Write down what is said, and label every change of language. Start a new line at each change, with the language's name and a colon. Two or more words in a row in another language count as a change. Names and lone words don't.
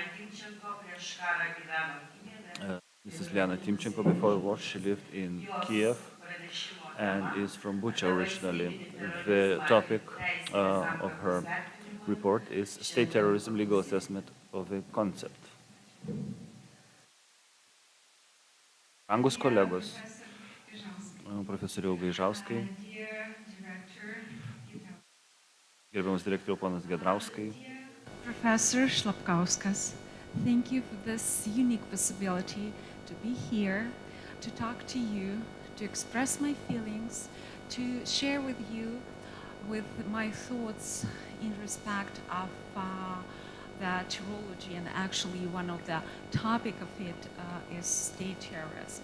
English: Mrs. Liana Timchenko, before the war, she lived in Kiev and is from Bucha originally. The topic of her report is State Terrorism, Legal Assessment of the Concept.
Lithuanian: Brangus kolegos, profesoriau Gaižauskai, gerbiamas direktoriau ponas Gedrauskai.
English: Professor Slapkauskas, thank you for this unique possibility to be here, to talk to you, to express my feelings, to share with you with my thoughts in respect of the terrorology, and actually one of the topic of it is state terrorism.